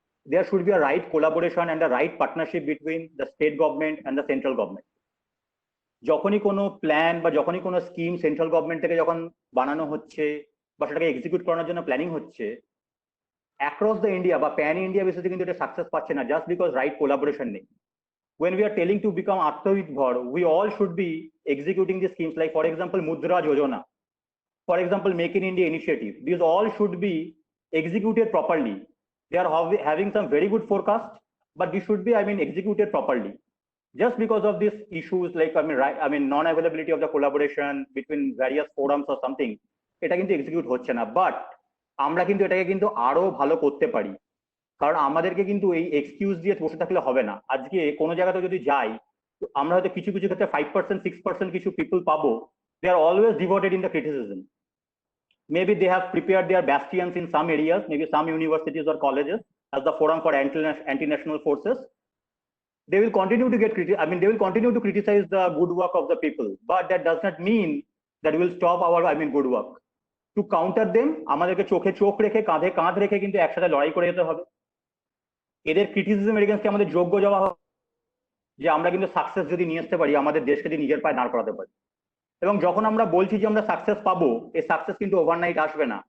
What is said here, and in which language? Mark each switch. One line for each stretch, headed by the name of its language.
English: There should be a right collaboration and a right partnership between the state government and the central government.
Bangla: যখনই কোনো plan বা যখনই কোনো scheme central government থেকে যখন বানানো হচ্ছে বা সেটাকে এক্সিকিউট করানোর জন্য প্ল্যানিং হচ্ছে, অ্যাক্রস দ্য ইন্ডিয়া বা প্যান ইন্ডিয়া বেসিসে কিন্তু এটা সাকসেস পাচ্ছে না, জাস্ট বিকজ রাইট কোলাবোরেশন নেই।
English: When we are telling to become Atmanirbhar, we all should be executing the schemes, like for example Mudra Yojana. for example, Make in India initiative, these all should be executed properly. They are having some very good forecast, but this should be, I mean, executed properly. Just because of these issues like, I mean, non-availability of the collaboration between various forums or something,
Bangla: এটা কিন্তু execute হচ্ছে না। But আমরা কিন্তু এটাকে কিন্তু আরো ভালো করতে পারি, কারণ আমাদেরকে কিন্তু এই এক্সকিউজ দিয়ে বসে থাকলে হবে না। আজকে কোনো জায়গাতে যদি যাই, আমরা হয়তো কিছু কিছু ক্ষেত্রে 5% 6% কিছু পিপল পাবো,
English: they are always devoted in the criticism. Maybe they have prepared their bastions in some areas, maybe some universities or colleges as the forum for anti-national forces. They will continue to get they will continue to criticize the good work of the people, but that does not mean that we will stop our, good work. To counter them,
Bangla: আমাদেরকে চোখে চোখ রেখে কাঁধে কাঁধ রেখে কিন্তু একসাথে লড়াই করে যেতে হবে। এদের ক্রিটিসিজমের এগেইনস্টে আমাদের যোগ্য জবাব হবে যে আমরা কিন্তু সাকসেস যদি নিয়ে আসতে পারি, আমাদের দেশকে যদি নিজের পায়ে দাঁড় করাতে পারি। এবং যখন আমরা বলছি যে আমরা সাকসেস পাবো, এই সাকসেস কিন্তু ওভারনাইট আসবে না।